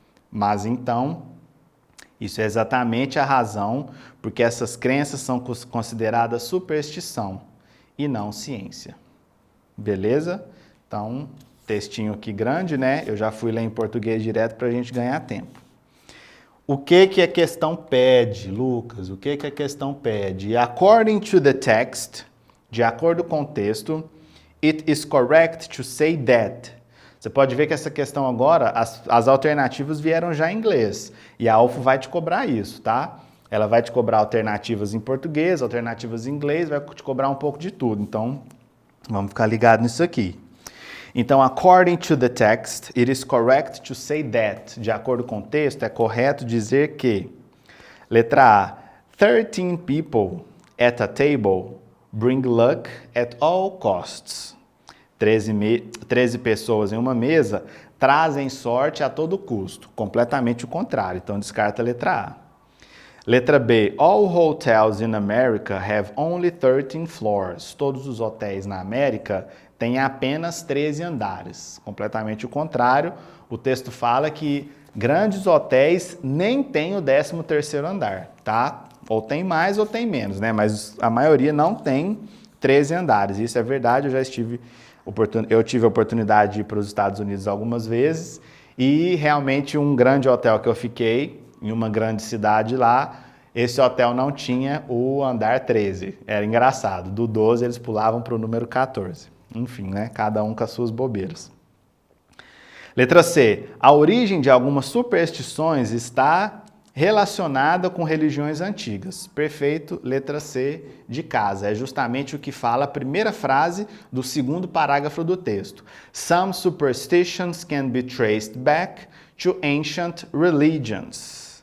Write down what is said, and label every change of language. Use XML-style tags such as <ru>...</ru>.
<pt>Mas então, isso é exatamente a razão porque essas crenças são consideradas superstição e não ciência. Beleza? Então, textinho aqui grande, né? Eu já fui ler em português direto para a gente ganhar tempo. O que a questão pede, Lucas? O que a questão pede?</pt> <en>According to the text,</en> <pt>de acordo com o texto,</pt> <en>it is correct to say that.</en> <pt>Você pode ver que essa questão agora, as alternativas vieram já em inglês. E a UFO vai te cobrar isso, tá? Ela vai te cobrar alternativas em português, alternativas em inglês, vai te cobrar um pouco de tudo. Então, vamos ficar ligado nisso aqui.</pt> <en>Então, according to the text, it is correct to say that.</en> <pt>De acordo com o texto, é correto dizer que. Letra A.</pt> <en>13 people at a table bring luck at all costs.</en> <pt>13 pessoas em uma mesa trazem sorte a todo custo. Completamente o contrário. Então, descarta a letra A. Letra B.</pt> <en>All hotels in America have only 13 floors.</en> <pt>Todos os hotéis na América têm apenas 13 andares. Completamente o contrário. O texto fala que grandes hotéis nem têm o 13º andar, tá? Ou tem mais ou tem menos, né? Mas a maioria não tem 13 andares. Isso é verdade, eu tive a oportunidade de ir para os Estados Unidos algumas vezes e realmente um grande hotel que eu fiquei, em uma grande cidade lá, esse hotel não tinha o andar 13. Era engraçado. Do 12 eles pulavam para o número 14. Enfim, né? Cada um com as suas bobeiras. Letra C. A origem de algumas superstições está relacionada com religiões antigas. Perfeito. Letra C de casa. É justamente o que fala a primeira frase do segundo parágrafo do texto.</pt> <en>Some superstitions can be traced back to ancient religions.</en>